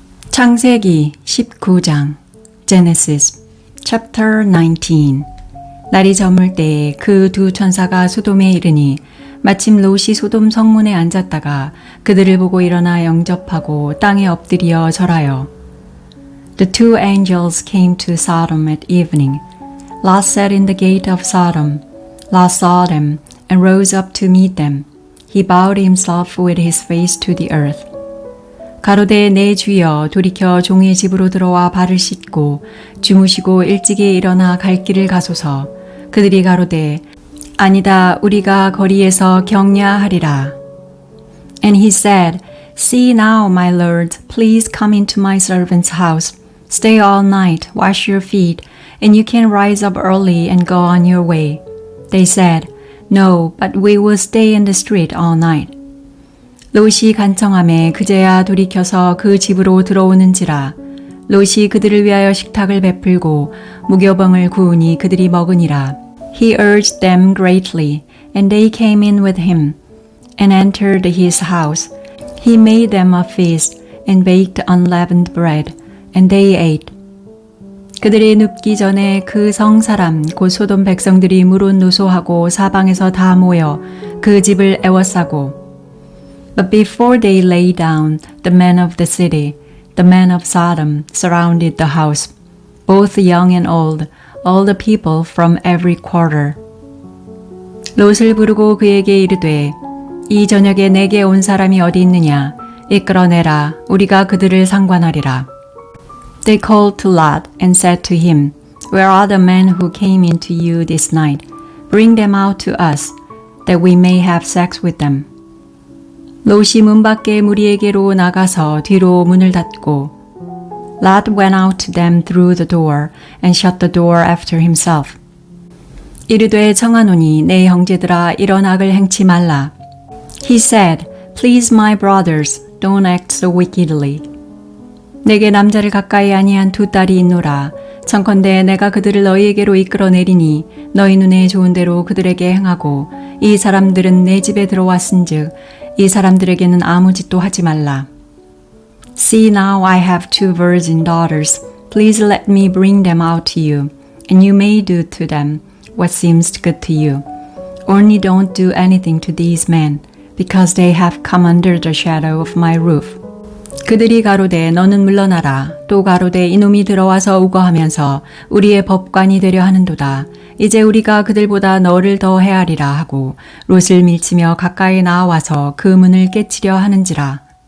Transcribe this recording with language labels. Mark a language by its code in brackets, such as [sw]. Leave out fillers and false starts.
[ko] 창세기 19장 Genesis chapter 19 날이 저물 때에 그 두 천사가 소돔에 이르니 마침 롯이 소돔 성문에 앉았다가 그들을 보고 일어나 영접하고 땅에 엎드려 절하여 [en] The two angels came to Sodom at evening. Lot sat in the gate of Sodom. Lot saw them and rose up to meet them. He bowed himself with his face to the earth. [ko] 가로되 내 주여 돌이켜 종의 집으로 들어와 발을 씻고 주무시고 일찍이 일어나 갈 길을 가소서. 그들이 가로되 아니다 우리가 거리에서 경야하리라. [en] And he said, See now, my lord, please come into my servant's house. Stay all night, wash your feet, and you can rise up early and go on your way. They said, No, but we will stay in the street all night. [ko] 롯이 간청하매 그제야 돌이켜서 그 집으로 들어오는지라. 롯이 그들을 위하여 식탁을 베풀고 무교병을 구우니 그들이 먹으니라. [en] He urged them greatly, and they came in with him, and entered his house. He made them a feast, and baked unleavened bread, and they ate. [ko] 그들이 눕기 전에 그 성 사람 곧 소돔 백성들이 물은 노소하고 사방에서 다 모여 그 집을 애워싸고 [en] But before they lay down, the men of the city, the men of Sodom, surrounded the house, both young and old, all the people from every quarter. [ko] 롯을 부르고 그에게 이르되, 이 저녁에 내게 온 사람이 어디 있느냐? 이끌어내라, 우리가 그들을 상관하리라. [en] They called to Lot and said to him, Where are the men who came into you this night? Bring them out to us, that we may have sex with them. [ko] 롯이 문 밖에 무리에게로 나가서 뒤로 문을 닫고 [en] Lot went out to them through the door and shut the door after himself. [ko] 이르되 청하노니 내 형제들아 이런 악을 행치 말라. [en] He said, Please my brothers, don't act so wickedly. [ko] 내게 남자를 가까이 아니한 두 딸이 있노라. 청컨대 내가 그들을 너희에게로 이끌어내리니 너희 눈에 좋은 대로 그들에게 행하고 이 사람들은 내 집에 들어왔은즉 이 사람들에게는 아무 짓도 하지 말라. [en] See now I have two virgin daughters. Please let me bring them out to you, and you may do to them what seems good to you. Only don't do anything to these men, because they have come under the shadow of my roof. [ko] 그들이 가로되 너는 물러나라. 또 가로되 이놈이 들어와서 우거하면서 우리의 법관이 되려 하는도다. 이제 우리가 그들보다 너를 더 헤아리라 하고 롯을 밀치며 가까이 나와서 그 문을 깨치려 하는지라.